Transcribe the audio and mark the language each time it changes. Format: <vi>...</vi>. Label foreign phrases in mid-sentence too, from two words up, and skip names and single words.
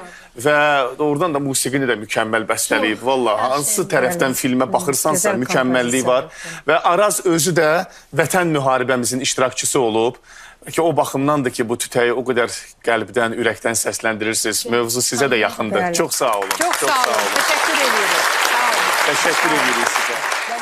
<az>Və doğrudan da musiqini də mükəmməl bəstələyib. Vallahi hansı tərəfdən filmə baxırsansa mükəmməlliyi var. Və Araz özü də vətən müharibəmizin iştirakçısı olub. Ki o baxımdandır ki, bu tütəyi o qədər qəlbdən, ürəkdən səsləndirirsiniz. Mövzu sizə də yaxındır. Çox sağ olun.</az> <tr>Çok sağ olun. Teşekkür ediyoruz. Sağ olun. Teşekkür ediyoruz size.</tr>